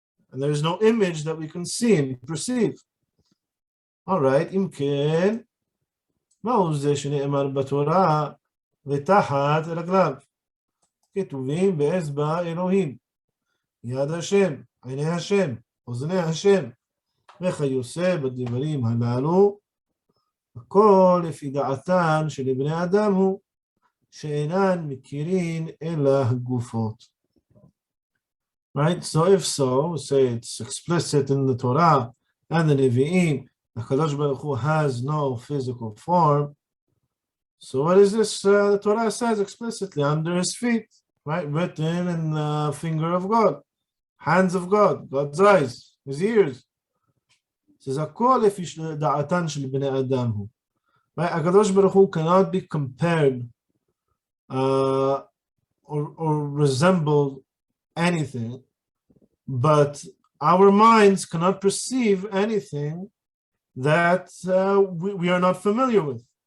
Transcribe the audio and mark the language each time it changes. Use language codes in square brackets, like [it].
[en] And there is no image that we can see and perceive. All right, [he] אם כן, מהו זה שנאמר בתורה ותחת רגליו? כתובים באצבע אלוהים, יד השם, עיני השם, אוזני השם, וכיוצא בדברים הללו, הכל לפי דעתן של בני אדם הוא, שאינן מכירים אלא הגופות. [en] Right? So if so, say it's explicit in the Torah and the Nevi'im HaKadosh Baruch Hu has no physical form. So what is this? The Torah says explicitly, under his feet, right? Written in the finger of God, hands of God, God's eyes, his ears. It says, [he] הכל לפי דעתן של בני אדם הוא. [en] Right? HaKadosh Baruch Hu cannot be compared or resemble anything, but our minds cannot perceive anything that we are not familiar with.